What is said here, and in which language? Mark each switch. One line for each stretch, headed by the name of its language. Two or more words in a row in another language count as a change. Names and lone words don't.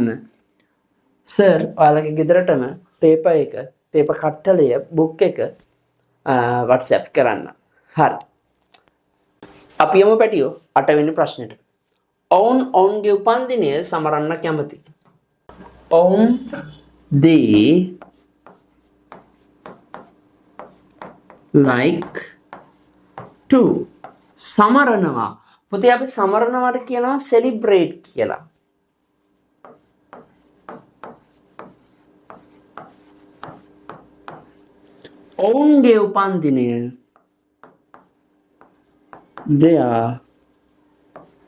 Sinhala: සර් ඔයාලගේ ගෙදරටම පේපර් කට්ටලය බුක් එක WhatsApp කරන්න. හරි. අපි යමු පැටියෝ 8 වෙනි ප්‍රශ්නෙට. ඔවුන්ගේ උපන්දිනය සමරන්න කැමති. ඔවුන්
English: they like to
Sinhala: සමරනවා. පුතේ අපි සමරනවාට කියනවා celebrate කියලා. ඔවුන්ගේ උපන්දිනය
English: they are